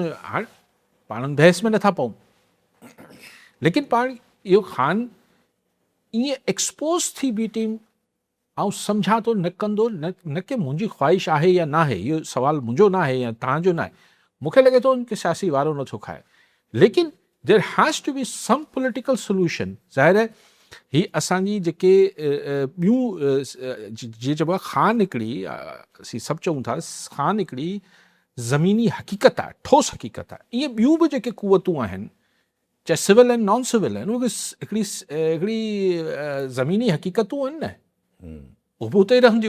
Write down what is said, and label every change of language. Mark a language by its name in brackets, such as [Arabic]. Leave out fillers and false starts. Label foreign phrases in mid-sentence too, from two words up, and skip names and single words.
[Sindhi] हाणे पाण बहस में नथा पऊं, लेकिन पाण इहो ख़ान ईअं एक्सपोज थी [English] B team [Sindhi] ऐं सम्झां थो न कंदो, न कि मुंहिंजी ख़्वाहिश आहे या न आहे, इहो सुवालु मुंहिंजो न आहे या तव्हांजो न आहे। मूंखे लॻे थो उनखे सियासी वारो नथो खाए, लेकिन [English] there has to be some political solution. [Sindhi] ज़ाहिर आहे ही असांजी जेके ॿियूं जीअं चइबो आहे ख़ान हिकिड़ी, असीं सभु चऊं था ख़ान हिकिड़ी ज़मीनी हक़ीक़त आहे, ठोस हक़ीक़त आहे। इहे ॿियूं बि जेके क़ुवतूं आहिनि, चाहे सिविल आहिनि [English] non civil [Sindhi] आहिनि, उहे हिकिड़ी ज़मीनी हक़ीक़तूं आहिनि न, उहे बि उते ई रहंदियूं।